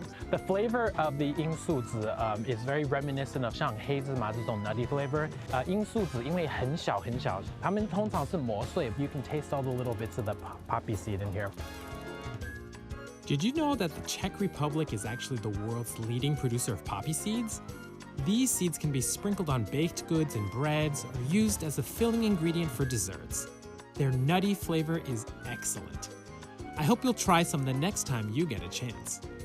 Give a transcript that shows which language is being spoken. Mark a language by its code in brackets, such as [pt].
[en] The flavor of the 罂粟籽 is very reminiscent of [zh] 像黑芝麻这种 [en] nutty flavor. [zh] 罂粟籽因为很小很小，它们通常是磨碎。 [en] You can taste all the little bits of the poppy seed in here. Did you know that the Czech Republic is actually the world's leading producer of poppy seeds? These seeds can be sprinkled on baked goods and breads or used as a filling ingredient for desserts. Their nutty flavor is excellent. I hope you'll try some the next time you get a chance.